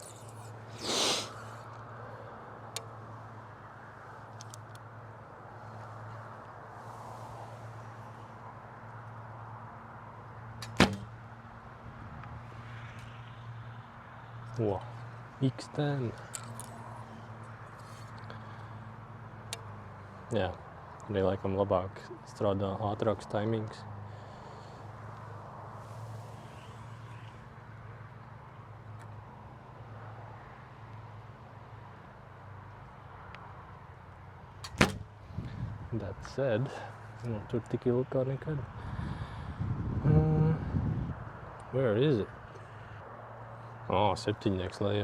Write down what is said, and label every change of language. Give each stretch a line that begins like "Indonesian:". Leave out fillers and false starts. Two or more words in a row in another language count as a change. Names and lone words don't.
Latvian: O, X10. Jā, arī laikam labāk strādā ātrāks taimings.
English: That said,
Latvian: tur tik ilgi kā nekad.
English: Where is it? 7.
Latvian: lejā.